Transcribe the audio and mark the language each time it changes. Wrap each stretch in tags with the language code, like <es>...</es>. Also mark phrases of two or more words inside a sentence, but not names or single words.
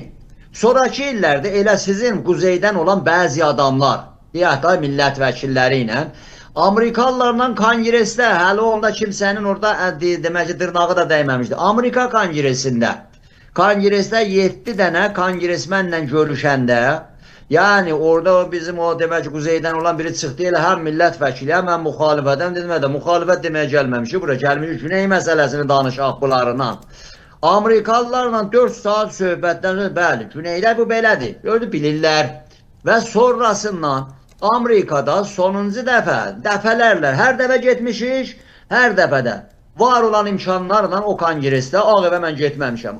<az>Sonraki illərdə elə sizin quzeydən olan bəzi adamlar, deyək da millət vəkilləri ilə, Amerikalılarla kongresdə, hələ onda kimsənin orada demək ki, dırnağı da dəyməmişdi. Amerika kongresində 7 dənə kongresmenlə görüşəndə</az> <tr>Yani orada bizim o demek ki kuzeyden olan biri çıktı ile hem milletvekili hem muhalefetten dedim de muhalefet demeye gelmemiş. Buraya gelmiş Güney meselesini danışaq bunlarla.</tr> <az>Amerikalılarla 4 saat söhbətdən sonra bəli, Güneylər bu belədir. Gördü bilirlər. Və sonrasından Amerikada sonuncu dəfələrlə hər dəfə getmişik, hər dəfədə var olan imkanlarla o kongresdə Ağ Evə mən getməmişəm.</az>